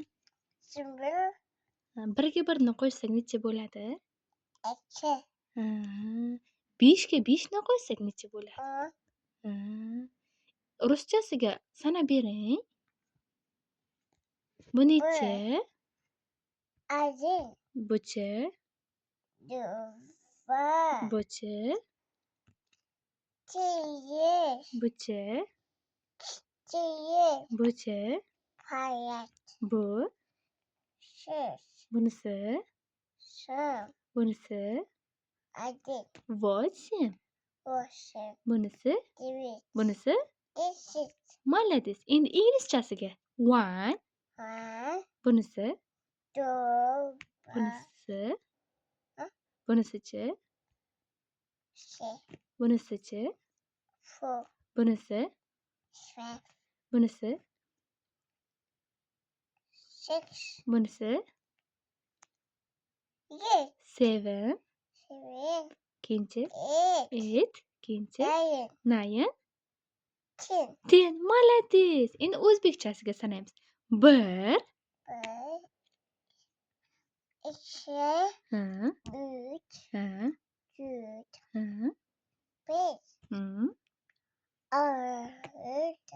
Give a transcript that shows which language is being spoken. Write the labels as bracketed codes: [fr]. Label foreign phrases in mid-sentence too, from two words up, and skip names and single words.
[uz] Simbir, Birga birni qo'shsak necha bo'ladi? ikki. Ha. 5ga 5ni qo'shsak necha bo'ladi? Ha. Ruschasiga sanab bering. Bu nechi? [ru] Один, [uz] Buchi? [ru] два, [uz] Buchi? [ru] три, [uz] Buchi? [ru] четыре, [uz] Buchi? [ru] пять, [uz] Bu? [ru] шесть, [uz] Bunisi? [ru] семь, [uz] Bunisi? [ru] один, [uz] 8. [ru] восемь, [uz] Bunisi? [ru] девять, [uz] Bunisi? 10. Молодец. Endi inglizchasiga. 1. [en] One, [uz] Bunisi? [en] two, [uz] Bunisi? Ha? Bunisichi? [en] three, [uz] Bunisichi? [en] four, [uz] Bunisi? [en] five, [uz] Bunisi? [en] six, [uz] Bunisi? [en] eight, [uz] 7. [en] seven, [uz] Keyinchi? [en] eight, [uz] 8. Keyinchi? [en] nine, [uz] 9. 10. 10. [ru] Молодец. [uz] Endi o'zbekchasiga sanaymiz. 1. Bir, ikki, Ha. 3, Ha. 4, Ha. 5, Hmm. 6,